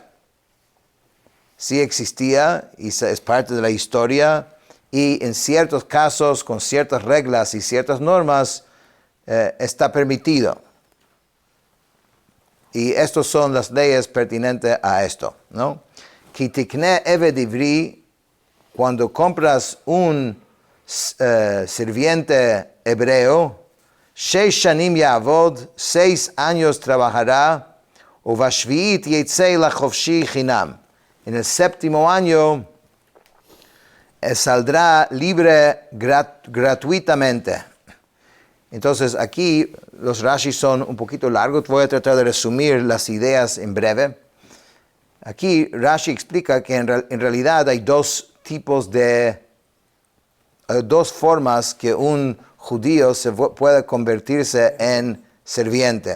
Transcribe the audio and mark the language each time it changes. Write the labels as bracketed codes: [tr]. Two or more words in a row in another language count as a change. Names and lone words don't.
[es] Sí existía y es parte de la historia, y en ciertos casos, con ciertas reglas y ciertas normas, está permitido. Y estas son las leyes pertinentes a esto, ¿no? [he] כי תקנה עבד עברי, [es] cuando compras un sirviente hebreo, [he] 6 שנים יעבד, [es] 6 años trabajará, [he] ובשביעית יצא לחפשי חנם. [es] En el 7º año saldrá libre gratuitamente. Entonces aquí los Rashi son un poquito largos, voy a tratar de resumir las ideas en breve. Aquí Rashi explica que en realidad hay dos formas que un judío puede convertirse en sirviente.